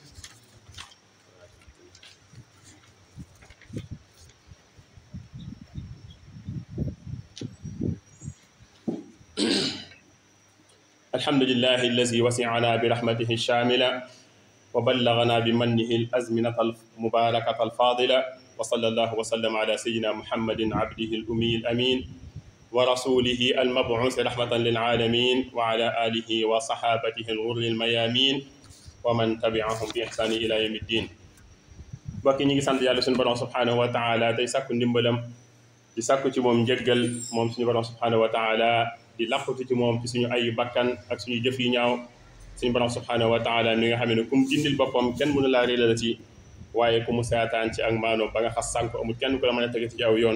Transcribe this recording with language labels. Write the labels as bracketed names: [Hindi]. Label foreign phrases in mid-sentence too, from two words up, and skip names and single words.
[Arabic] الحمد لله الذي وسعنا برحمته الشاملة وبلغنا بمنه الأزمنة المباركة الفاضلة وصلى الله وسلم على سيدنا محمد عبده الأمي الأمين ورسوله المبعوث رحمة للعالمين وعلى آله وصحابته الغر الميامين ومن تبعهم بإحسان إلى يوم الدين. [Wolof] bokki ñi ngi sant yàlla suñu borom [Arabic] سبحانه وتعالى [Wolof] tey sàkku ndimbalam di sàkku ci moom njëggal moom suñu borom [Arabic] سبحانه وتعالى [Wolof] di làqutu ci moom ci suñu ayu bakkan ak suñu jëf yi ñaaw suñu borom [Arabic] سبحانه وتعالى [Wolof] mi nga xam ne ku mu dindil boppam kenn mënu laa réeral ci waaye ku mu seetaan ci ak maanoom ba nga xas sànk amul kenn ku la mën a tege ci aw yoon.